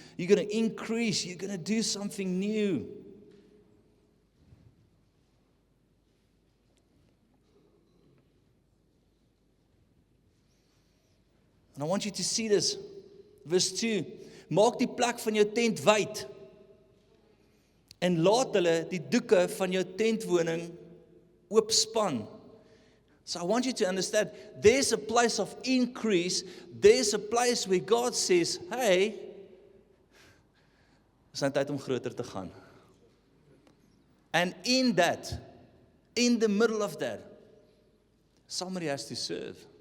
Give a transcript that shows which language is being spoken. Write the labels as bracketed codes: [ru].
[en] You're going to increase. You're going to do something new. And I want you to see this. Verse 2. [af] Maak die plek van jou tent wyd. En laat hulle die doeke van jou tentwoning oopspan. [en] So I want you to understand, there's a place of increase. There's a place where God says, hey, [af] is nou tyd om groter te gaan. [en] And in that, in the middle of that, somebody has to serve.